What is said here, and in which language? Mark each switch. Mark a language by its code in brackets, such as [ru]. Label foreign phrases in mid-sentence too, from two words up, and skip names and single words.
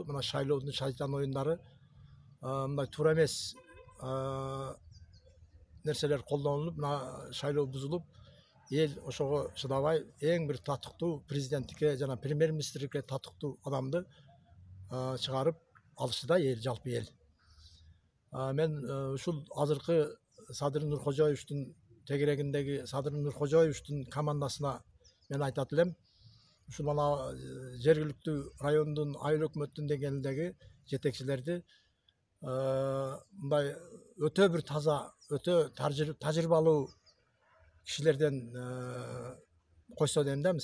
[kk] Мына шайлаудың шайтан ойындары, мына тура емес нәрселер қолданылып, мына шайлау бұзылып, ел ошоға шыдабай, ең бір татықты президенттікке жана премьер-министрлікке татықты адамды шығарып алышы да ел, жалпы ел. [ky] Мен ушул азыркы Садыр Нуркожоевичтин тегерегиндеги Садыр Нуркожоевичтин командасына мен айтат элем. Ушул мана жергиликтүү райондун айыл өкмөттүн деңгээлиндеги жетекчилерди мындай өтө бир таза, өтө тажрыйбалуу кишилерден койсо дейм да.